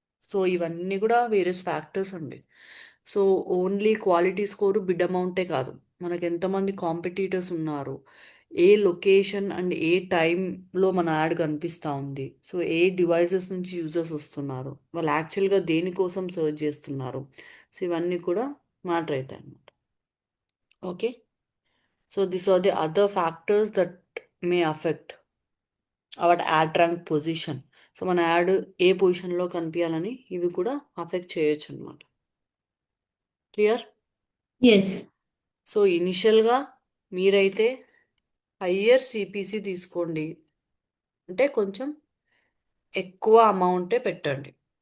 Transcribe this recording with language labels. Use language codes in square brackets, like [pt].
[te] So ఇవన్నీ కూడా various factors అండి. So only quality score, bid అమౌంటే కాదు, మనకు ఎంతమంది కాంపిటీటర్స్ ఉన్నారు, ఏ లొకేషన్ అండ్ ఏ టైంలో మన యాడ్ కనిపిస్తూ ఉంది, సో ఏ డివైసెస్ నుంచి యూజర్స్ వస్తున్నారు, వాళ్ళు యాక్చువల్గా దేనికోసం సర్చ్ చేస్తున్నారు, సో ఇవన్నీ కూడా మ్యాటర్ అవుతాయి అన్నమాట. Okay. [en] So these are the other factors that may affect our ad rank position. [te] So మన యాడ్ ఏ పొజిషన్లో కనిపించాలని ఇవి కూడా అఫెక్ట్ చేయొచ్చు అనమాట. [en] Clear? yes, [te] సో ఇనిషియల్గా మీరైతే హయ్యర్ సిపిసి తీసుకోండి, అంటే కొంచెం ఎక్కువ అమౌంటే పెట్టండి.